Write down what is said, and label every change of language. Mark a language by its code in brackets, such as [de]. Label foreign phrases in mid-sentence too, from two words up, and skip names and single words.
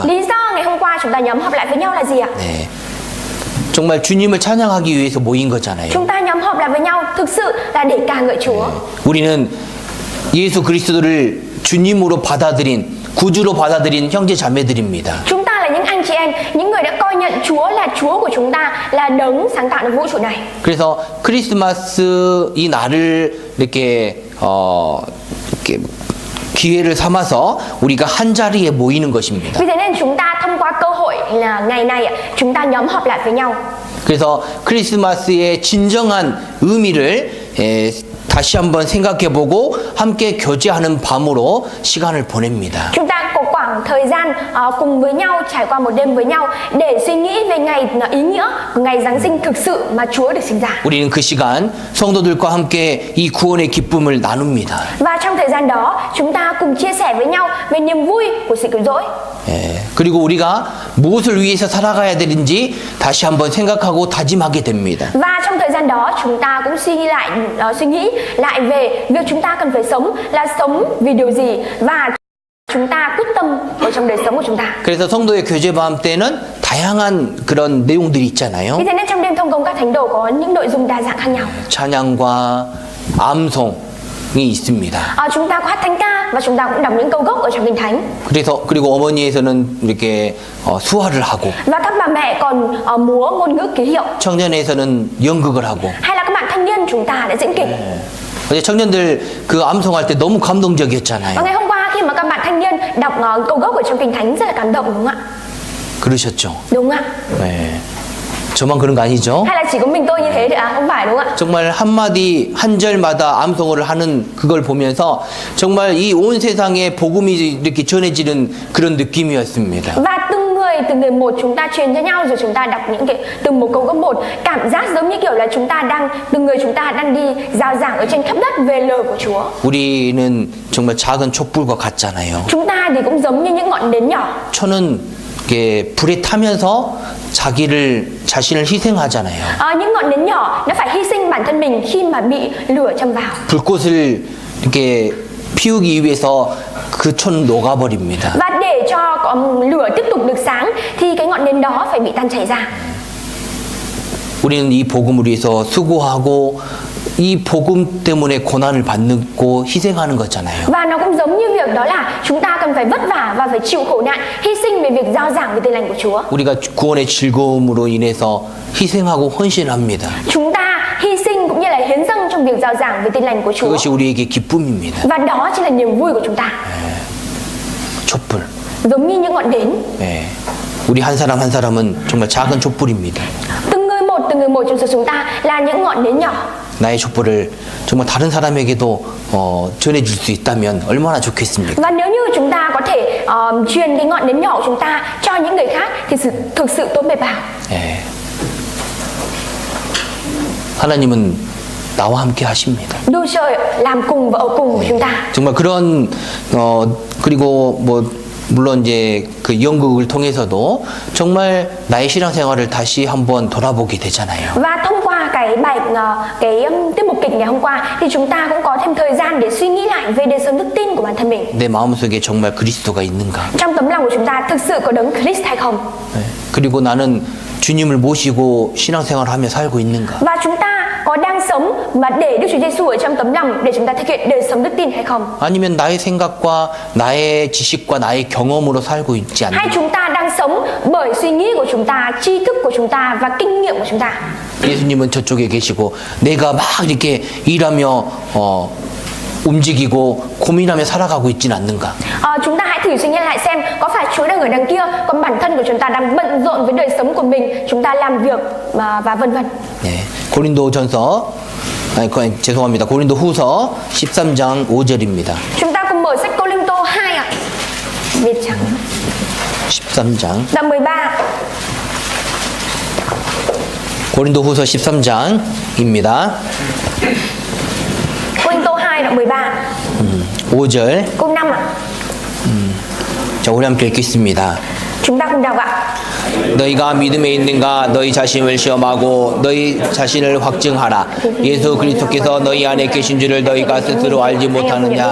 [vi] Lý do ngày hôm qua chúng ta nhóm họp lại với nhau là gì ạ? [ko] 네. 정말 주님을 찬양하기 위해서 모인 거잖아요. [vi] Chúng ta nhóm họp lại với nhau thực sự là để ca ngợi Chúa. [ko] 우리는 예수 그리스도를 주님으로 받아들인 구주로 받아들인 형제 자매들입니다. [vi] Chúng ta là những anh chị em, những người đã coi nhận Chúa là Chúa của chúng ta, là đấng sáng tạo nên vũ trụ này. [ko] 그래서 크리스마스 이 날을 이렇게 기회를 삼아서 우리가 한 자리에 모이는 것입니다. [vi] Vì thế nên chúng ta thông qua cơ hội là ngày này chúng ta nhóm họp lại với nhau. [ko] 그래서 크리스마스의 진정한 의미를 다시 한번 생각해보고 함께 교제하는 밤으로 시간을 보냅니다. [vi] Chúng ta có khoảng thời gian cùng với nhau, trải qua một đêm với nhau để suy nghĩ về ngày ý nghĩa của ngày Giáng sinh thực sự mà Chúa được sinh ra. [ko] 우리는 그 시간 성도들과 함께 이 구원의 기쁨을 나눕니다. [vi] Và trong thời gian đó, chúng ta cùng chia sẻ với nhau về niềm vui của sự cứu rỗi. [ko] 그리고 우리가 무엇을 위해서 살아가야 되는지 다시 한번 생각하고 다짐하게 됩니다. [vi] Và trong thời gian đó, chúng ta cũng suy nghĩ lại về việc chúng ta cần phải sống là sống vì điều gì và chúng ta quyết tâm ở trong đời sống của chúng ta. [ko] 그래서 성도의 교제밤 때는 다양한 그런 내용들이 있잖아요. [vi] Vì thế nên trong đêm thông công các thánh đồ có những nội dung đa dạng khác nhau. [ko] 찬양과 암송이 있습니다. [vi] Chúng ta có hát thánh ca và chúng ta cũng đọc những câu gốc ở trong kinh thánh. [ko] 그리고 어머니에서는 이렇게 수화를 하고 [vi] Và các bà mẹ còn múa ngôn ngữ ký hiệu. [ko] 청년에서는 연극을 하고 [vi] Hay là các bạn thanh niên chúng ta đã diễn kịch. [ko] 어제 청년들 그 암송할 때 너무 감동적이었잖아요. [vi] Và ngày hôm qua khi mà các bạn thanh niên đọc câu gốc ở trong kinh thánh rất là cảm động đúng không ạ? [ko] 그러셨죠? [vi] Đúng ạ. [ko] 네. 저만 그런 거 아니죠? [vi] Hay là chỉ có mình tôi như thế thôi à? Không phải đúng không ạ? [ko] 정말 한마디 한 절마다 암송을 하는 그걸 보면서 정말 이 온 세상에 복음이 이렇게 전해지는 그런 느낌이었습니다. [vi] Và từng người một chúng ta truyền cho nhau rồi chúng ta đọc những cái từng một câu gốc một, cảm giác giống như kiểu là từng người chúng ta đang đi rao giảng ở trên khắp đất về lời của Chúa. [ko] 우리는 정말 작은 촛불과 같잖아요. [vi] Chúng ta thì cũng giống như những ngọn nến nhỏ. [ko] 초는 이렇게 불에 타면서 자신을 희생하잖아요. [vi] Những ngọn nến nhỏ nó phải hy sinh bản thân mình khi mà bị lửa châm vào. [ko] 불꽃을 이렇게 피우기 위해서 그 촌 녹아버립니다. [vi] Và để cho lửa tiếp tục được sáng thì cái ngọn nến đó phải bị tan chảy ra. [ko] 우리는 이 복음을 위해서 수고하고 이 복음 때문에 고난을 받고 희생하는 거잖아요. [vi] Và nó cũng giống như việc đó là chúng ta cần phải vất vả và phải chịu khổ nạn, hy sinh về việc rao giảng về tin lành của Chúa. [ko] 우리가 구원의 즐거움으로 인해서 희생하고 헌신합니다. [vi] Chúng ta hy sinh cũng như là hiến dâng trong việc rao giảng về tin lành của Chúa. [ko] 그것이 우리에게 기쁨입니다. [vi] Và đó chính là niềm vui của chúng ta. [ko] 촛불. [vi] Giống như những ngọn nến. [ko] 우리 한 사람 한 사람은 정말 작은 촛불입니다. [vi] Từng người một trong số chúng ta là những ngọn nến nhỏ. [ko] 나의 촛불을 정말 다른 사람에게도 전해줄 수 있다면 얼마나 좋겠습니까? [vi] Và nếu như chúng ta có thể truyền cái ngọn nến nhỏ của chúng ta cho những người khác thì thực sự tốt biết bao. [ko] 하나님은 나와 함께 하십니다. [vi] Đức Trời làm cùng và ở cùng với chúng ta. [ko] 정말 그런 그리고 물론 이제 그 연극을 통해서도 정말 나의 신앙생활을 다시 한번 돌아보게 되잖아요. [vi] Và thông qua cái tiết mục kịch ngày hôm qua thì chúng ta cũng có thêm thời gian để suy nghĩ lại về đời sống đức tin của bản thân mình. [ko] 내 마음속에 정말 그리스도가 있는가? [vi] Trong tấm lòng của chúng ta thực sự có đấng Christ hay không? [ko] 그리고 나는 주님을 모시고 신앙생활을 하며 살고 있는가? [vi] Và chúng ta có đang sống mà để Đức Chúa Giêsu ở trong tấm lòng để chúng ta thực hiện đời sống đức tin hay không? [ko] 아니면 나의 생각과 나의 지식과 나의 경험으로 살고 있지 않는가? [vi] Hay chúng ta đang sống bởi suy nghĩ của chúng ta, tri thức của chúng ta và kinh nghiệm của chúng ta? [ko] 예수님은 저쪽에 계시고 내가 막 이렇게 일하며 움직이고 고민하며 살아가고 있진 않는가? [vi] Chúng ta hãy thử suy nghĩ lại xem có phải Chúa đang ở đằng kia, còn bản thân của chúng ta đang bận rộn với đời sống của mình, chúng ta làm việc và vân vân. [ko] 네, 죄송합니다. 고린도 후서 13장 5절입니다. [vi] Chúng ta cùng mở sách Cô-linh-tô 2 ạ. Việt trắng. [ko] 13장. [vi] Đoạn 13. [ko] 고린도 후서 13장입니다. [vi] Cô-linh-tô 2 đoạn 13. [ko] 5절. [vi] Câu 5 ạ. [ko] 자, 우리 함께 읽겠습니다. [vi] Chúng ta cùng đọc ạ. [ko] 너희가 믿음에 있는가 너희 자신을 시험하고 너희 자신을 확증하라. 예수 그리스도께서 너희 안에 계신 줄을 너희가 스스로 알지 못하느냐.